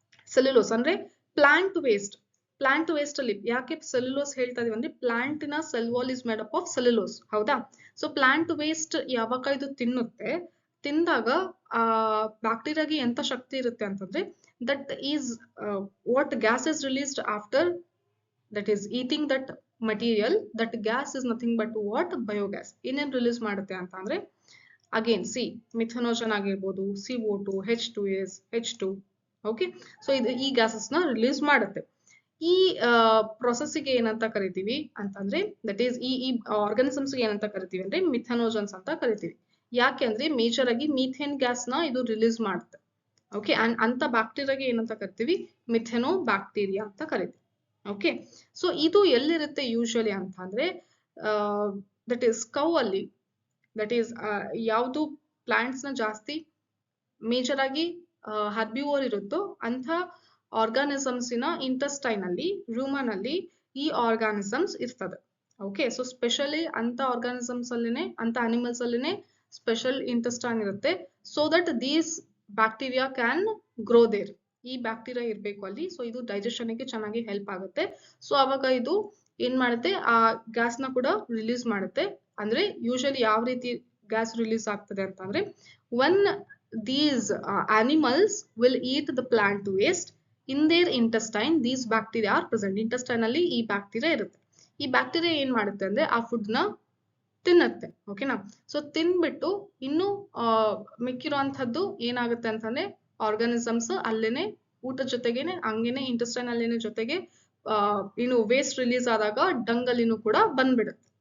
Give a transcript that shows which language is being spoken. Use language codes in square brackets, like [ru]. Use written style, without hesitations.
[kn] Cellulose ಅಂದ್ರೆ plant waste. Plant waste ಅಲ್ಲಿ ಯಾಕೆ ಸೆಲ್ಯುಲೋಸ್ ಹೇಳ್ತಾ ಇದೀವಿ ಅಂದ್ರೆ ಪ್ಲಾಂಟ್ ನ [en] Cell wall is made up of cellulose. [kn] ಹೌದಾ, ಸೊ ಪ್ಲಾಂಟ್ ವೇಸ್ಟ್ ಯಾವಾಗ ಇದು ತಿನ್ನುತ್ತೆ, ತಿಂದಾಗ ಆ ಬ್ಯಾಕ್ಟೀರಿಯಾಗೆ ಎಂತ ಶಕ್ತಿ ಇರುತ್ತೆ ಅಂತಂದ್ರೆ [en] that is what gas is released after that is eating that material. That gas is nothing but what biogas. [kn] ಏನೇನ್ ರಿಲೀಸ್ ಮಾಡುತ್ತೆ ಅಂತ ಅಂದ್ರೆ ಅಗೇನ್ ಮಿಥನೋಜನ್ ಆಗಿರ್ಬೋದು, CO2, H2S, H2. Okay, so ಇದು ಈ ಗ್ಯಾಸಸ್ ನ ರಿಲೀಸ್ ಮಾಡುತ್ತೆ. ಈ ಪ್ರೊಸೆಸ್ಗೆ ಏನಂತ ಕರಿತೀವಿ ಅಂತಂದ್ರೆ ದಟ್ ಈಸ್ ಈ ಆರ್ಗಾನಿಸಮ್ಸ್ ಏನಂತ ಕರಿತೀವಿ ಅಂದ್ರೆ ಮಿಥನೋಜನ್ಸ್ ಅಂತ ಕರಿತೀವಿ. ಯಾಕೆ ಅಂದ್ರೆ ಮೇಜರ್ ಆಗಿ ಮೀಥೇನ್ ಗ್ಯಾಸ್ ನ ಇದು ರಿಲೀಸ್ ಮಾಡುತ್ತೆ. ಓಕೆ, ಅಂತ ಬ್ಯಾಕ್ಟೀರಿಯಾಗೆ ಏನಂತ ಕರಿತೀವಿ, ಮಿಥೆನೋ ಬ್ಯಾಕ್ಟೀರಿಯಾ ಅಂತ ಕರಿತೀವಿ. ಓಕೆ, ಸೊ ಇದು ಎಲ್ಲಿರುತ್ತೆ ಯೂಶಲಿ ಅಂತ ಅಂದ್ರೆ ದಟ್ ಈಸ್ ಕೌ ಅಲ್ಲಿ. ದಟ್ ಈಸ್ ಯಾವುದು ಪ್ಲಾಂಟ್ಸ್ ನ ಜಾಸ್ತಿ ಮೇಜರ್ ಆಗಿ ಹರ್ಬಿವೋರ್ ಇರುತ್ತೋ ಅಂತ ಆರ್ಗಾನಿಸಮ್ಸ್ ನ ಇಂಟೆಸ್ಟೈನ್ ಅಲ್ಲಿ, ರೂಮನ್ ಅಲ್ಲಿ ಈ ಆರ್ಗಾನಿಸಮ್ಸ್ ಇರ್ತದೆ. ಓಕೆ, ಸೊ ಸ್ಪೆಷಲಿ ಅಂತ ಆರ್ಗಾನಿಸಮ್ಸ್ ಅಲ್ಲಿನೇ, ಅಂತ ಅನಿಮಲ್ಸ್ ಅಲ್ಲಿನೇ ಸ್ಪೆಷಲ್ ಇಂಟೆಸ್ಟೈನ್ ಇರುತ್ತೆ. [en] So that these bacteria can grow there. [kn] ಈ ಬ್ಯಾಕ್ಟೀರಿಯಾ ಇರ್ಬೇಕು ಅಲ್ಲಿ. ಸೊ ಇದು ಡೈಜೆಷನ್ ಗೆ ಚೆನ್ನಾಗಿ ಹೆಲ್ಪ್ ಆಗುತ್ತೆ. ಸೊ ಅವಾಗ ಇದು ಏನ್ ಮಾಡುತ್ತೆ, ಆ ಗ್ಯಾಸ್ ನ ಕೂಡ ರಿಲೀಸ್ ಮಾಡುತ್ತೆ. ಅಂದ್ರೆ ಯೂಶಲಿ ಯಾವ ರೀತಿ ಗ್ಯಾಸ್ ರಿಲೀಸ್ ಆಗ್ತದೆ ಅಂತಂದ್ರೆ [en] when these animals will eat the plant waste in their intestine, these bacteria are present. [kn] intestine ಅಲ್ಲಿ ಈ ಬ್ಯಾಕ್ಟೀರಿಯಾ ಇರುತ್ತೆ. ಈ ಬ್ಯಾಕ್ಟೀರಿಯಾ ಏನ್ ಮಾಡುತ್ತೆ ಅಂದ್ರೆ ಆ ಫುಡ್ ನ ತಿನ್ನತ್ತೆ. ಓಕೆನಾ? ಸೊ ತಿನ್ಬಿಟ್ಟು ಇನ್ನು ಮಿಕ್ಕಿರುವಂತದ್ದು ಏನಾಗುತ್ತೆ ಅಂತಂದ್ರೆ ಆರ್ಗಾನಿಸಮ್ಸ್ ಅಲ್ಲೇನೆ ಊಟದ ಜೊತೆಗೇನೆ ಹಂಗೇನೆ ಇಂಟೆಸ್ಟೈನ್ ಅಲ್ಲೇನೆ ಜೊತೆಗೆ ಏನು ವೇಸ್ಟ್ ರಿಲೀಸ್ ಆದಾಗ ಡಂಗ್ ಅಲ್ಲಿನೂ ಕೂಡ ಬಂದ್ಬಿಡುತ್ತೆ.